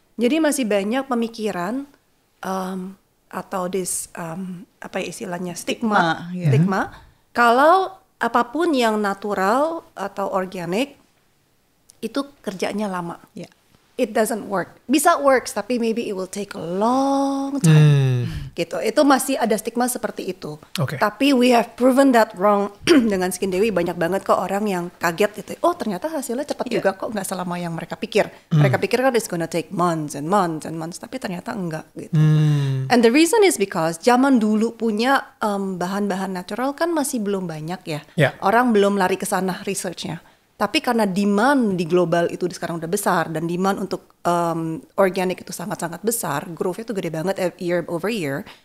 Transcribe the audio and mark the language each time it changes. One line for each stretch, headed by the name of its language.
Indonesian: Jadi masih banyak pemikiran atau apa istilahnya stigma kalau apapun yang natural atau organik itu kerjanya lama.
English: It doesn't work.
Indonesian: Bisa
English: works,
Indonesian: tapi
English: maybe it will take a long time.
Indonesian: Gitu. Itu masih ada stigma seperti itu. Tapi
English: we have proven that wrong.
Indonesian: Dengan Skin Dewi banyak banget kok orang yang kaget gitu. Oh ternyata hasilnya cepat juga kok, nggak selama yang mereka pikir. Mereka pikir kan
English: it's gonna take months and months and months,
Indonesian: tapi ternyata enggak gitu.
English: And the reason is because
Indonesian: zaman dulu punya bahan-bahan natural kan masih belum banyak ya. Orang belum lari ke sana researchnya. Tapi karena demand di global itu sekarang udah besar dan demand untuk organik itu sangat-sangat besar, growth-nya itu gede banget
English: year over year.